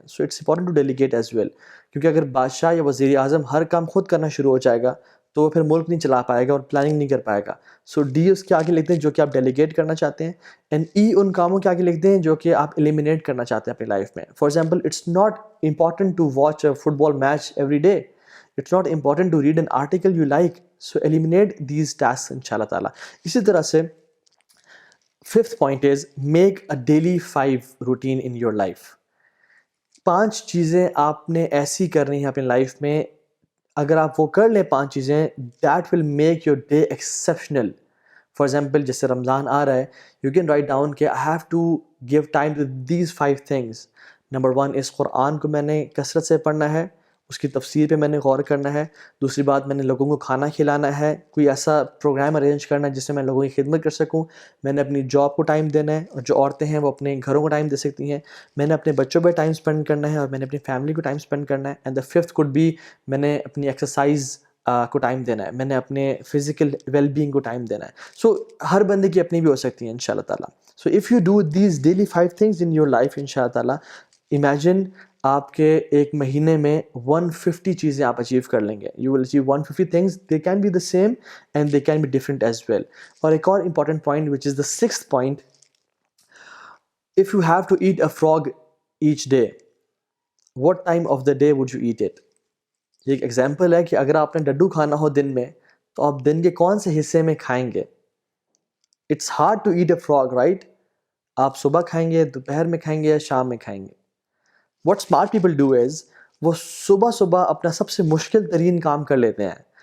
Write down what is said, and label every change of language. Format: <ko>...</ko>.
<en>so it's important to delegate as well,</en> <ur>کیونکہ اگر بادشاہ یا وزیر اعظم ہر کام خود کرنا شروع ہو جائے گا تو وہ پھر ملک نہیں چلا پائے گا اور پلاننگ نہیں کر پائے گا. سو ڈی اس کے آگے لکھ دیں جو کہ آپ ڈیلیگیٹ کرنا چاہتے ہیں, اینڈ ای ان کاموں کے آگے لکھ دیں جو کہ آپ ایلیمینیٹ کرنا چاہتے ہیں اپنی لائف میں.</ur> <en>For example it's not important to watch a football match every day, it's not important to read an article you like, So eliminate these tasks inshallah ta'ala.</en> <ur>اسی طرح سے</ur> <en>fifth point is make a daily 5 routine in your life.</en> <ur>5 چیزیں آپ نے ایسی کرنی ہیں اپنی لائف میں, اگر آپ وہ کر لیں 5 چیزیں,</ur> <en>that will make your day exceptional. For example</en> <ur>جیسے رمضان آ رہا ہے,</ur> <en>You can write down کہ I have to give time to these 5 things.</en> <ur>Number 1 اس قرآن کو میں نے کثرت سے پڑھنا ہے, اس کی تفسیر پہ میں نے غور کرنا ہے. دوسری بات, میں نے لوگوں کو کھانا کھلانا ہے, کوئی ایسا پروگرام ارینج کرنا ہے جس سے میں لوگوں کی خدمت کر سکوں. میں نے اپنی جاب کو ٹائم دینا ہے, اور جو عورتیں ہیں وہ اپنے گھروں کو ٹائم دے سکتی ہیں. میں نے اپنے بچوں پہ ٹائم اسپینڈ کرنا ہے, اور میں نے اپنی فیملی کو ٹائم اسپینڈ کرنا ہے.</ur> <en>and the fifth could be,</en> <ur>میں نے اپنی ایکسرسائز کو ٹائم دینا ہے, میں نے اپنے فزیکل ویل بینگ کو ٹائم دینا ہے. سو ہر بندے کی اپنی بھی ہو سکتی ہیں انشاء اللہ تعالیٰ.</ur> <en>so if you do these daily 5 things in your life</en> <ur>انشاء اللہ تعالیٰ, امیجن آپ کے ایک مہینے میں 150 چیزیں آپ اچیو کر لیں گے.</ur> <en>You will achieve 150 things, they can be the same and they can be different as well.</en> <ur>اور ایک اور important point</ur> <en>Which is the 6th point, if you have to eat a frog each day, what time of the day would you eat it؟</en> <ur>یہ ایک example ہے کہ اگر آپ نے ڈڈو کھانا ہو دن میں, تو آپ دن کے کون سے حصے میں کھائیں گے؟</ur> <en>It's hard to eat a frog, right?</en> <ur>آپ صبح کھائیں گے, دوپہر میں کھائیں گے, یا شام میں کھائیں گے؟</ur> <en>what smart people do is,</en> <ur>وہ صبح صبح اپنا سب سے مشکل ترین کام کر لیتے ہیں.</ur>